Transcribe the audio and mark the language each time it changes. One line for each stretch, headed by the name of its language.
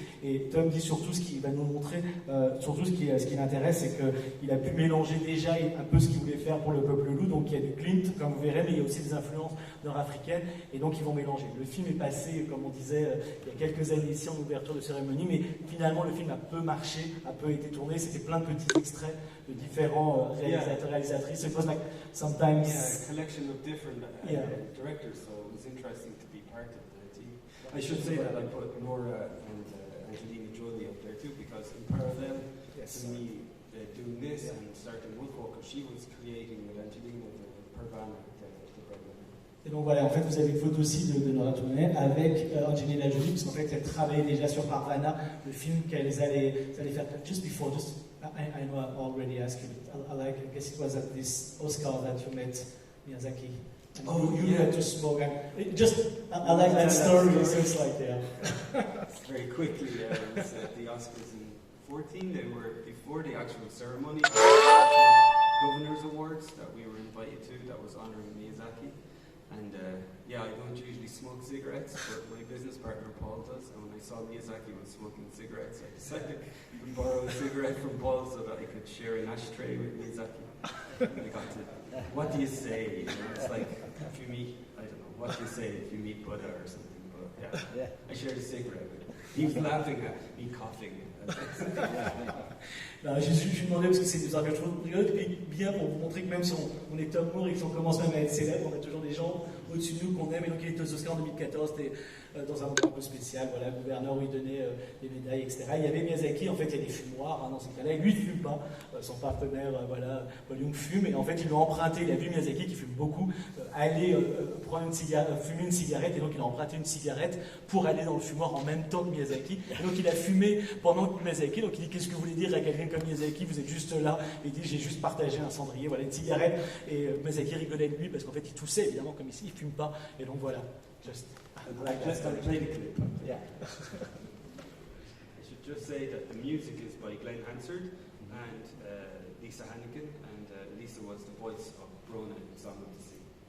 French: Et Tom dit surtout ce qu'il va nous montrer, surtout ce qui l'intéresse, c'est qu'il a pu mélanger déjà un peu ce qu'il voulait faire pour Le Peuple Loup. Donc il y a du Klimt, comme vous verrez, mais il y a aussi des influences nord-africaines. Et donc ils vont mélanger. Le film est passé, comme on disait, il y a quelques années ici en ouverture de cérémonie, mais finalement le film a peu marché, a peu été tourné. C'était plein de petits extraits de différents réalisateurs, réalisatrices.
English: It was like sometimes a collection of different directors, so it was interesting to be part of the team. I should say that I put Nora and Angelina Jolie up there too, because in parallel to me doing this and starting Woodwalker, she was creating with Angelina the Pervana, the program.
French: Et donc voilà, en fait, vous avez une photo aussi de Nora Tournet avec Angelina Jolie, parce qu'en fait, elle travaillait déjà sur Parvana, le film qu'elles allaient faire.
English: Just before, I know I already asked you, I guess it was at this Oscar that you met Miyazaki. And you had to smoke. I like that story, so it's like, Very quickly, it was at the Oscars in 2014, they were before the actual ceremony, the Governor's Awards that we were invited to, that was honoring Miyazaki. And I don't usually smoke cigarettes, but my business partner Paul does. And when I saw Miyazaki was smoking cigarettes, I decided to borrow a cigarette from Paul so that I could share an ashtray with Miyazaki. And I got to, what do you say? You know, it's like if you meet, I don't know, what do you say if you meet Buddha or something? But I shared a cigarette with him. He was laughing at me coughing.
French: Non, je lui demandais parce que c'est des arguments rigolotes et bien pour vous montrer que même si on est Tom Moore et qu'on commence même à être célèbre, on a toujours des gens au-dessus de nous qu'on aime. Et donc il était aux Oscars en 2014, c'était dans un moment un peu spécial, voilà, le gouverneur où il donnait des médailles, etc. Il y avait Miyazaki, en fait il y a des fumoirs dans ces cas-là, et lui il ne fume pas, son partenaire, Paul Young fume, et en fait il lui a emprunté, il a vu Miyazaki qui fume beaucoup, aller prendre fumer une cigarette, et donc il a emprunté une cigarette pour aller dans le fumoir en même temps que Miyazaki, et donc il a fumé pendant que Miyazaki, donc il dit qu'est-ce que vous voulez dire à quelqu'un comme Miyazaki, vous êtes juste là, et il dit j'ai juste partagé un cendrier, voilà une cigarette, et Miyazaki rigolait de lui parce qu'en fait il toussait évidemment comme ici, il fume pas, et donc voilà.
English: I played a clip. Yeah. I should just say that the music is by Glenn Hansard and Lisa Hannigan, and Lisa was the voice of Brona in Song of the Sea.